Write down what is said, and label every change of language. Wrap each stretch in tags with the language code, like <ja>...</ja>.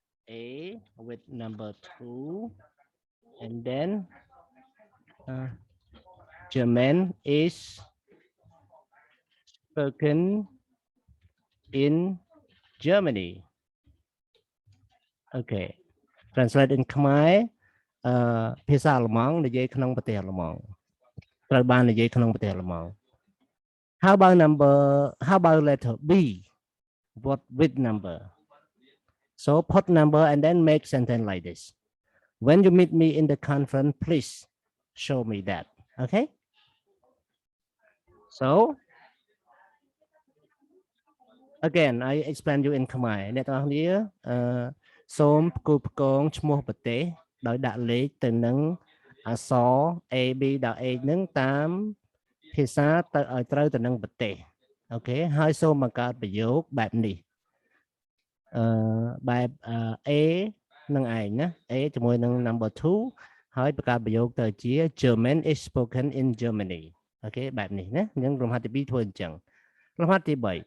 <en>A with number 2, and then German is spoken in Germany. Okay, translate in Khmer</en> <km>ភាសាអាល្លឺម៉ង់និយាយក្នុងប្រទេសអាល្លឺម៉ង់ត្រូវបាននិយាយក្នុងប្រទេសអាល្លឺម៉ង់</km> <en>How about letter B? What with number? So put number and then make sentence like this. When you meet me in the conference, please show me that. Okay? So again, I explain you in Khmer.</en> <km>អ្នកទាំងអស់គ្នាសូមផ្គូផ្គងឈ្មោះប្រទេសដោយដាក់លេខទៅនឹងអក្សរ A B ដល់ A នឹងតាមភាសាទៅឲ្យត្រូវទៅនឹងប្រទេសអូខេហើយសូមបង្កើតប្រយោគបែបនេះបែប A នឹងឯងណា A ជាមួយនឹង</km> <en>number 2</en> <km>ហើយបង្កើតប្រយោគទៅជា</km> <en>German is spoken in Germany</en> <km>អូខេបែបនេះណាអញ្ចឹងលំហាត់ទី2ធ្វើអញ្ចឹងលំហាត់ទី3</km>